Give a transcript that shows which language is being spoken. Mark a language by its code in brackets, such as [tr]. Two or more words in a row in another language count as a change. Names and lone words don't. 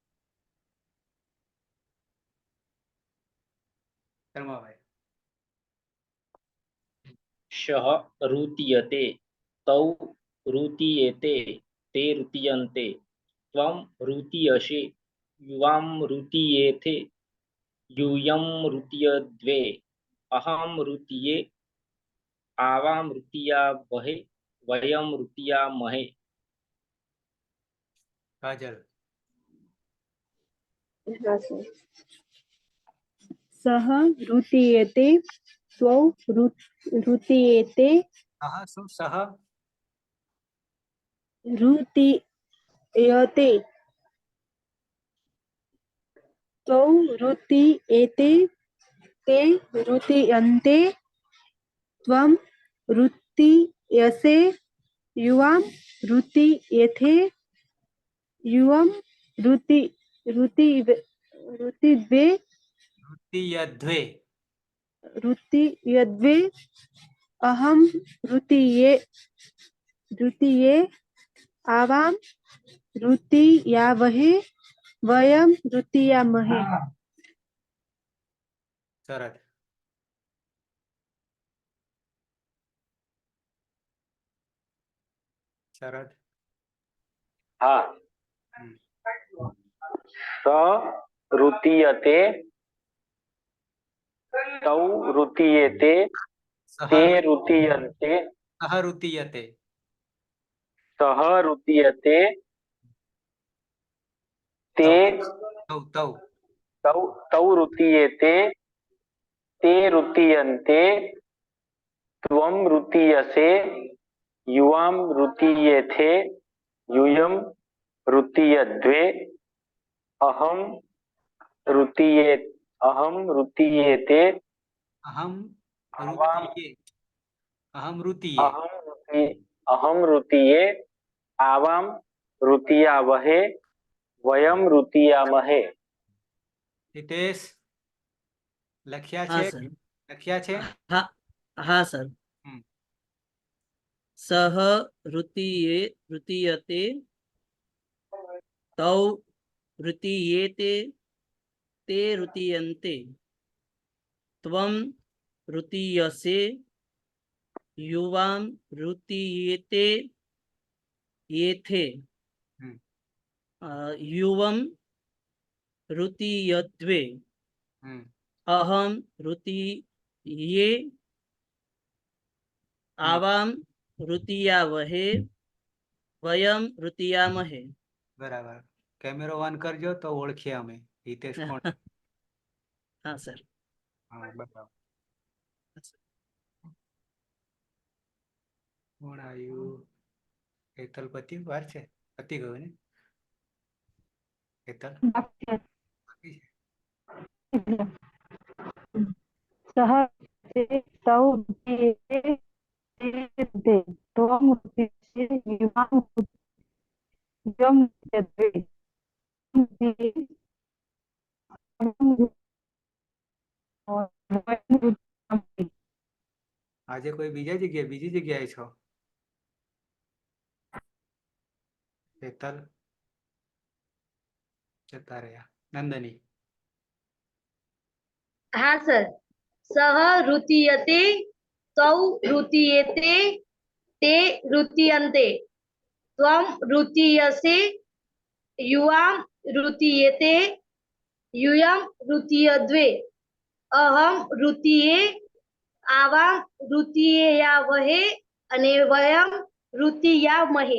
[gu] ધર્મભાઈ. [sa] શઃ ઋતીયતે, તૌ ઋતીયેતે, તે ઋતીયન્તે, ત્વમ ઋતીયસે, યુવામ ઋતીયેથે, यूयम ऋतीयद्वे, अहम ऋतीये, आवाम ऋतीया वहे, वयम ऋतीया महे. [gu] કાજલ. [sa] સહ ઋતીયેતે, ત્વૌ ઋતીયેતે, [gu] હા શું સહ [sa] ऋतीयते, त्वौ ऋतीयेते, ते ऋतीयन्ते, त्वं ऋतीयसे, युवां ऋतीयेथे, युवं ऋतीयद्वे, ऋतीयध्वे. ऋतीयद्वे, अहं ऋतीये, आवां ऋतीयावहे, वयं ऋतीयामहे. [gu] શરદ. શરદ. [sa] હા. સ ઋતીયતે, તૌ ઋતીયેતે, તે ઋતીયન્તે, સહ ઋતીયતે. સહ ઋતીયતે, તે तौ तौ तौ ऋतीयेते ते ऋतीयन्ते त्वं ऋतीयसे युवां ऋतीयेथे यूयं ऋतीयद्वे अहं ऋतीये अहं ऋतीयेते अहम आवां ऋतीये अहम ऋतीये अहं ऋतीये आवां ऋतीयावहे वयं ऋतीयामहे। [gu] હિતેશ લખ્યા हाँ छे सर લખ્યા છે હા હા સર हम्म। [sa] सह ऋतीयते तौ ऋतीयेते ते ऋतीयन्ते त्वं ऋतीयसे युवां ऋतीयेते येथे हम्म। युवं ऋतीयद्वे हम्म। अहं ऋतीये आवां ऋतीयावहे वयं ऋतीयामहे। [gu] બરાબર કૅમેરો ઑન કરજો તો ઓળખીએ અમે હિતેશ કોણ હા સર હા બરાબર કોણ આયુ હેતલ પતિ વાર છે પતિ ગયો ને हेतल बाकी બાકી છે? [sa] सह ते तौ ऋतीयेते ते ऋते त्वं ऋतीयसे युवां ऋतीयं ऋतीयद्वे ऋतीये अहं वयं ऋतीयामहे। [gu] આજે કોઈ બીજી જગ્યાએ છો हेतल જતા રહ્યા નંદની હા સર [sa] सह ऋतीयते तौ ऋतीयेते ते ऋतीयन्ते त्वं ऋतीयसे युवां ऋतीयेते यूयं ऋतीयद्वे अहं ऋतीये आवां ऋतीयावहे અને વયમ ऋतीयामहे।